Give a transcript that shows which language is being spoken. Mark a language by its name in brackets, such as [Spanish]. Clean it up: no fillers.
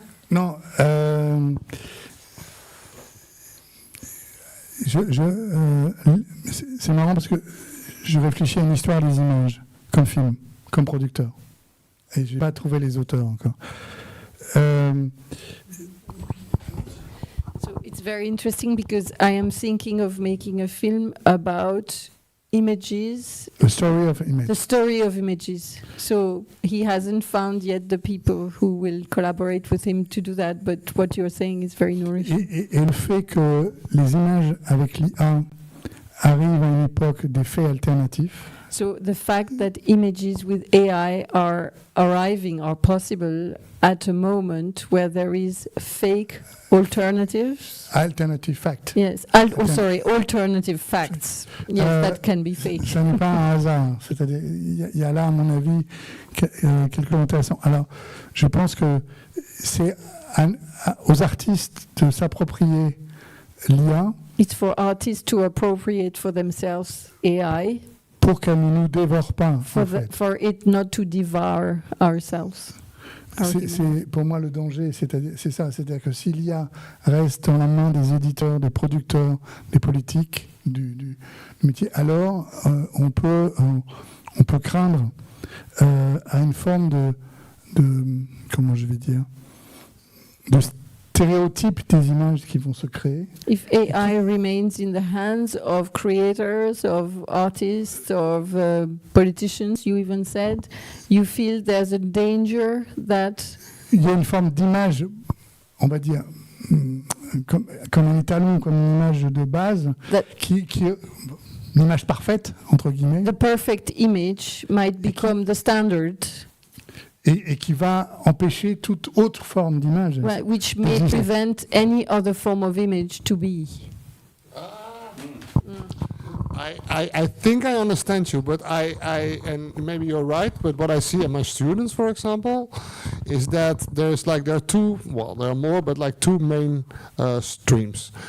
[French] Non, c'est marrant parce que je réfléchis à une histoire des images, comme film, comme producteur. Et je n'ai pas trouvé les auteurs encore. [English] So it's very interesting because I am thinking of making a film about images. The story of images. The story of images. So he hasn't found yet the people who will collaborate with him to do that, but what you're saying is very nourishing. [French] Et le fait que les images avec l'IA arrivent à une époque des faits alternatifs. [English] So the fact that images with AI are arriving, are possible at a moment where there is fake alternatives. Alternative fact. Yes, alternative facts. Yes, that can be fake. [French] Ça n'est pas un hasard. C'est-à-dire, il y a là, à mon avis, quelque chose d'intéressant. Alors, je pense que c'est aux artistes de s'approprier l'IA [English] It's for artists to appropriate for themselves AI, [French] pour qu'elle ne nous dévore pas. [English] for it not to devour ourselves. [French] Pour moi le danger, c'est ça, c'est-à-dire que si l'IA reste dans la main des éditeurs, des producteurs, des politiques du métier, alors on peut craindre à une forme de comment je vais dire, de stéréotypes des images qui vont se créer. [English] If AI remains in the hands of creators, of artists, of politicians, you even said, you feel there's a danger that... [French] Il y a une forme d'image, on va dire, comme un étalon, comme une image de base, qui une image parfaite, entre guillemets. [English] The perfect image might become the standard. [French] Et qui va empêcher toute autre forme d'image. [English] Right, which may prevent any other form of image to be. I think I understand you, but and maybe you're right, but what I see in my students, for example, is that there are two, well, there are more, but like two main streams.